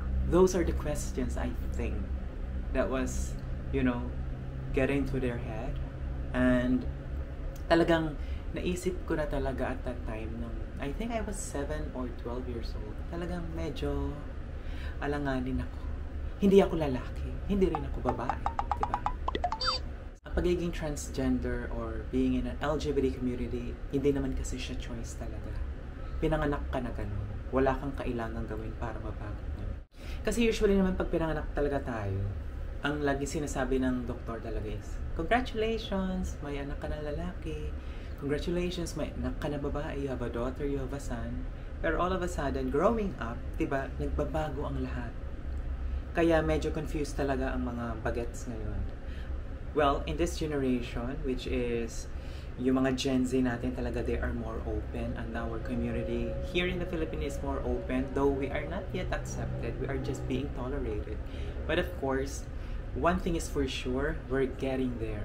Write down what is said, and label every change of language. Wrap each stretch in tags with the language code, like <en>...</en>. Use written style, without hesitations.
<en>Those are the questions I think that was, you know, getting to their head. And</en> <tl>talagang naisip ko na talaga</tl> <en>at that time nung I think I was 7 or 12 years old.</en> <tl>Talagang medyo alanganin ako. Hindi ako lalaki, hindi rin ako babae, diba? Ang pagiging transgender</tl> <en>or being in an LGBT community,</en> <tl>hindi naman kasi siya choice talaga. Pinanganak ka na ganun. Wala kang kailangang gawin para mabago yun. Kasi usually naman pag pinanganak talaga tayo, ang lagi sinasabi ng doktor talaga is, congratulations, may anak ka na lalaki.</tl> <en>Congratulations,</en> <tl>may anak ka na babae.</tl> <en>You have a daughter, you have a son. Pero all of a sudden, growing up,</en> <tl>diba, nagbabago ang lahat. Kaya medyo confused talaga ang mga bagets ngayon.</tl> <en>Well, in this generation, which is</en> <tl>yung mga Gen Z natin talaga,</tl> <en>they are more open, and our community here in the Philippines is more open, though we are not yet accepted. We are just being tolerated. But of course, one thing is for sure, we're getting there.</en>